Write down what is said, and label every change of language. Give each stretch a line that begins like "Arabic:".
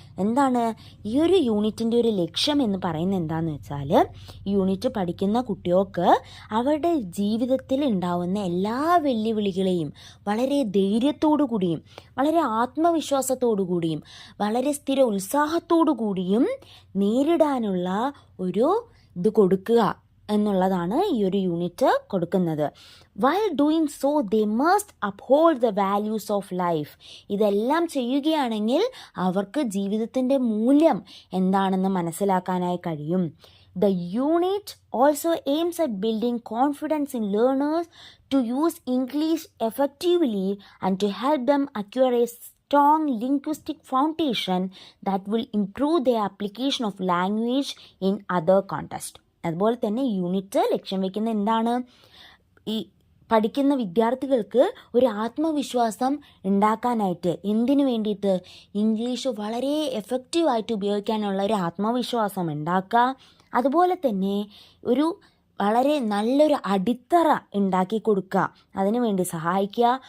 Malayalam: എന്താണ് ഈ ഒരു യൂണിറ്റിൻ്റെ ഒരു ലക്ഷ്യം എന്ന് പറയുന്നത്? എന്താണെന്ന് വെച്ചാൽ, ഈ യൂണിറ്റ് പഠിക്കുന്ന കുട്ടികൾക്ക് അവരുടെ ജീവിതത്തിൽ ഉണ്ടാവുന്ന എല്ലാ വെല്ലുവിളികളെയും വളരെ ധൈര്യത്തോടു കൂടിയും വളരെ ആത്മവിശ്വാസത്തോടു കൂടിയും വളരെ സ്ഥിര ഉത്സാഹത്തോടു കൂടിയും നേരിടാനുള്ള ഒരു ഇത് കൊടുക്കുക എന്നുള്ളതാണ് ഈ ഒരു യൂണിറ്റ് കൊടുക്കുന്നത്.
English: While doing so they must uphold the values of life.
Malayalam: ഇതെല്ലാം ചെയ്യുകയാണെങ്കിൽ അവർക്ക് ജീവിതത്തിൻ്റെ മൂല്യം എന്താണെന്ന് മനസ്സിലാക്കാനായി കഴിയും.
English: The unit also aims at building confidence in learners to use English effectively and to help them acquire a strong linguistic foundation that will improve their application of language in other contexts.
Malayalam: അതുപോലെ തന്നെ unit ലക്ഷ്യം വയ്ക്കുന്ന എന്താണ്? ഈ പഠിക്കുന്ന വിദ്യാർത്ഥികൾക്ക് ഒരു ആത്മവിശ്വാസം ഉണ്ടാക്കാനായിട്ട്. എന്തിനു വേണ്ടിയിട്ട്? ഇംഗ്ലീഷ് വളരെ എഫക്റ്റീവായിട്ട് ഉപയോഗിക്കാനുള്ള ഒരു ആത്മവിശ്വാസം ഉണ്ടാക്കുക. അതുപോലെ തന്നെ ഒരു വളരെ നല്ലൊരു അടിത്തറ ഉണ്ടാക്കി കൊടുക്കുക, അതിനു വേണ്ടി സഹായിക്കുക.